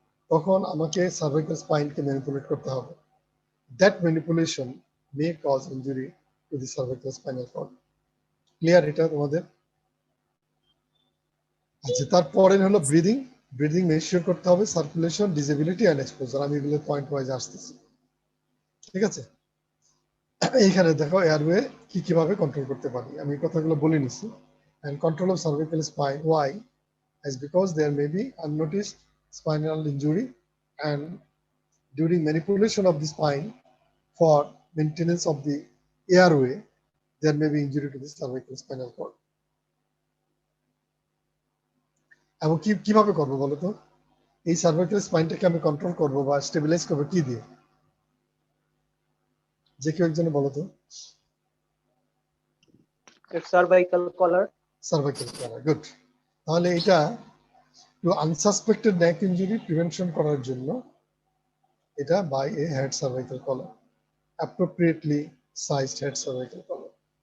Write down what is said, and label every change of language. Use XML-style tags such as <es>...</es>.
<bn>তখন আমাকে cervical স্পাইনকে manipulate করতে হবে।</bn> <en>That manipulation may cause injury to the cervical spinal cord.</en> <bn>Clear এটা তোমাদের? আচ্ছা, তারপরে হলো ব্রিদিং। ব্রিদিং মেনশন করতে হবে, সার্কুলেশন, ডিসেবিলিটি অ্যান্ড এক্সপোজার। আমি এগুলো পয়েন্ট ওয়াইজ আসতেছি, ঠিক আছে? এইখানে দেখো এয়ারওয়ে কিভাবে কন্ট্রোল করতে পারি, আমি কথাগুলো বলে নিছি।</bn> <en>And control of cervical spine, why? As because there may be unnoticed spinal injury, and during manipulation of the spine for maintenance of the airway, there may be injury to the cervical spinal cord.</en> <bn>এবং কিভাবে করবো বলো তো? এই cervical স্পাইনটাকে আমি control করবো বা stabilise করবো কি দিয়ে? যে কেউ একজনে বলো তো। সার্ভাইকাল কলার। সার্ভাইকাল কলার, গুড। তাহলে এটা আনসাসপেক্টেড নেক ইনজুরি প্রিভেনশন করার জন্য এটা by A head cervical collar,</bn> <en>appropriately sized head cervical collar.</en>